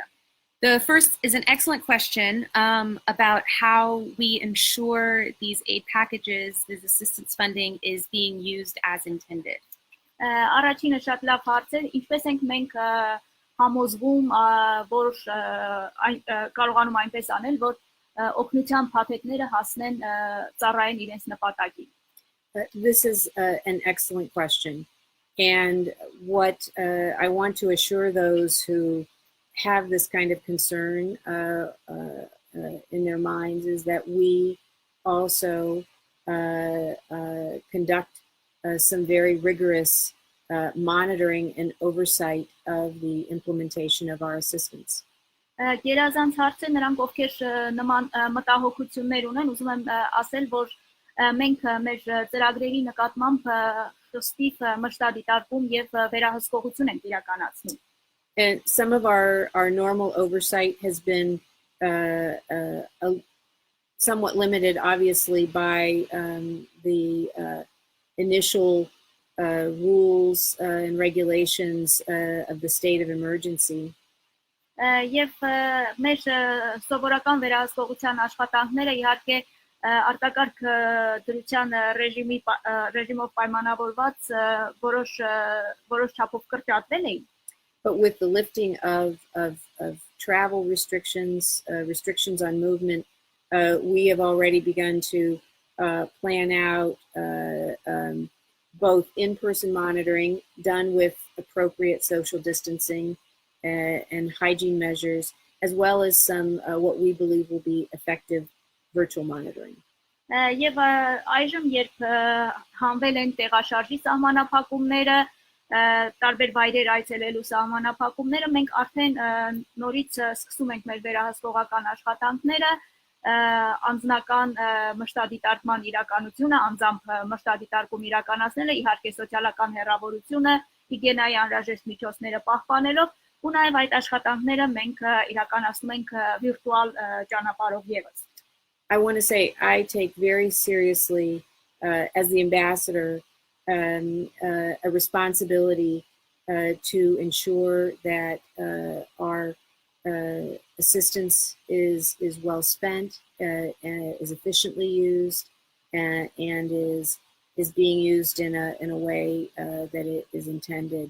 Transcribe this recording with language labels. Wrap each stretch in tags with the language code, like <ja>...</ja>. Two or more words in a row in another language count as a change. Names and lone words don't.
<en>The first is an excellent question about how we ensure these aid packages, this assistance funding is being used as intended.</en> <hy>Առաջինը շատ լավ հարց է, ինչպես ենք մենք համոզվում, որ կարողանում այնպես aնել, որ օգնության փաթեթները հասնեն ծառայեն իրենց նպատակին.</hy> <en>This is an excellent question, and what I want to assure those who have this kind of concern in their minds is that we also conduct some very rigorous monitoring and oversight of the implementation of our assistance.</en> <hy>Գերազանց հարց է նրանք ովքեր նման մտահոգություններ ունեն, ուզում եմ ասել, որ մենք մեր ծրագրերի նկատմամբ խստիվ մշտադիտարկում եւ վերահսկողություն ենք իրականացնում.</hy> <en>And some of our normal oversight has been somewhat limited, obviously, by the initial rules and regulations of the state of emergency.</en> <hy>Եվ մեր սովորական վերահսկողության աշխատանքները իհարկե արտակարգ դրության ռեժիմով պայմանավորված որոշ չափով կրճատվել էին.</hy> <en>But with the lifting of travel restrictions, restrictions on movement, we have already begun to plan out both in-person monitoring done with appropriate social distancing and hygiene measures, as well as some what we believe will be effective virtual monitoring.</en> <hy>Եվ այժմ երբ հանվել են տեղաշարժի սահմանափակումները, տարբեր վայրեր այցելելու սահմանափակումները, մենք արդեն նորից սկսում ենք մեր վերահսկողական աշխատանքները, անձնական մշտադիտարկման իրականությունը, անձամբ մշտադիտարկում իրականացնելը, իհարկե սոցիալական հեռավորությունը, հիգիենայի անհրաժեշտ միջոցները պահպանելով, ու նաև այդ աշխատանքները մենք իրականացնում ենք վիրտուալ ճանապարհով ևս.</hy> <en>I want to say I take very seriously, as the ambassador, a responsibility to ensure that our assistance is well spent, is efficiently used, and is being used in a way that it is intended.</en>